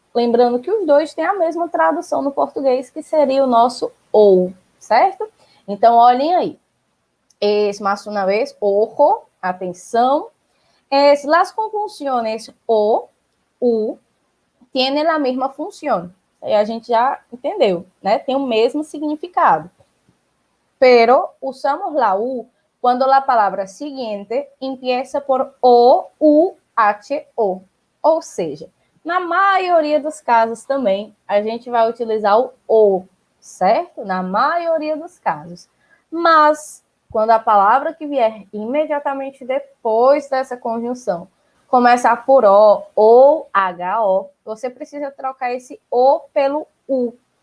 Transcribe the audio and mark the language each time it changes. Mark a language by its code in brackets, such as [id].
[pt] Lembrando que os dois têm a mesma tradução no português, que seria o nosso ou, certo? Então, olhem aí. Mais uma vez, ojo, atenção. [es] Las conjunciones o, u, tienen [pt] a mesma função. Aí a gente já entendeu, né? Tem o mesmo significado. [es] Pero usamos la u cuando la palabra siguiente empieza por o, u, h, o. [pt] Ou seja, na maioria dos casos também, a gente vai utilizar o ou, certo? Na maioria dos casos. Mas, quando a palavra que vier imediatamente depois dessa conjunção começar por o ou ho, você precisa trocar esse o pelo u.